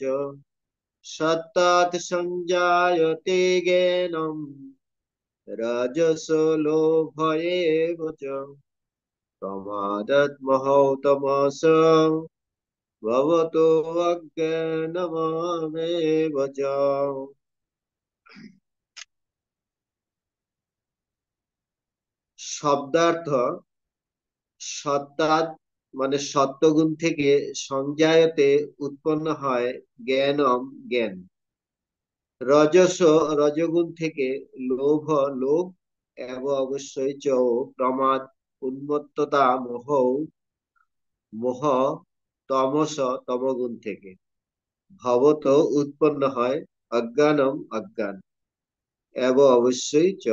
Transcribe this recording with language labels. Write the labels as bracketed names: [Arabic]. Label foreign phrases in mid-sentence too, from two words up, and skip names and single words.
[Sanskrit] সত্তাৎ সংজায়তে জ্ঞানম রাজসো লোভয়েব চ প্রমাদাৎ মোহৌ তমস ভবতো অজ্ঞানমেব চ। [Bangla] শব্দার্থ সত্তাৎ মানে সত্ত্বগুণ থেকে সংজায়তে উৎপন্ন হয় জ্ঞানম জ্ঞান। রজস রজগুণ থেকে লোভ লোভ এবং অবশ্যই চ প্রমাদ উন্মত্ততা মোহ মোহ তমস তমগুণ থেকে ভবত উৎপন্ন হয় অজ্ঞানম অজ্ঞান এবং অবশ্যই চ।